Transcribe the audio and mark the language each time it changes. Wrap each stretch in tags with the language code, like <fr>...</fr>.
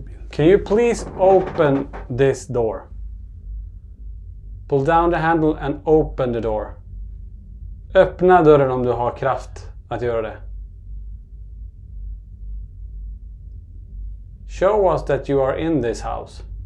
<en>Can you please open this door? Pull down the handle and open the door.</en> <sv>Öppna dörren om du har kraft att göra det.</sv> <en>Show us that you are in this house.</en>